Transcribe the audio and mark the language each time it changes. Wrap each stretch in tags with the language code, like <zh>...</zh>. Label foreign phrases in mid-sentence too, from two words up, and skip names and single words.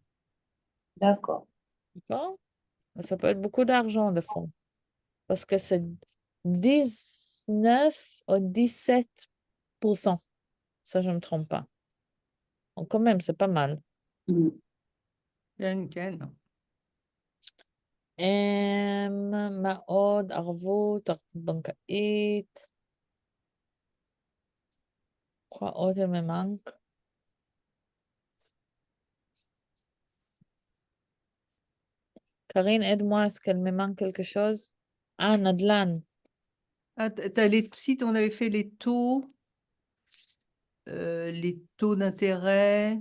<fr>D'accord. D'accord? Mais ça peut être beaucoup d'argent, de fonds. Parce que c'est 19 ou 17%. Ça, je ne me trompe pas. Donc, quand même, c'est pas mal. Mm. Ken.</fr> <he>מה עוד? ערבות, ערבות בנקאית.</he> <fr>Quoi עוד il me manque? Karine, aide-moi, est-ce qu'elle me manque quelque chose? Ah, Nadlan. Ah, si on avait fait les taux d'intérêt.</fr>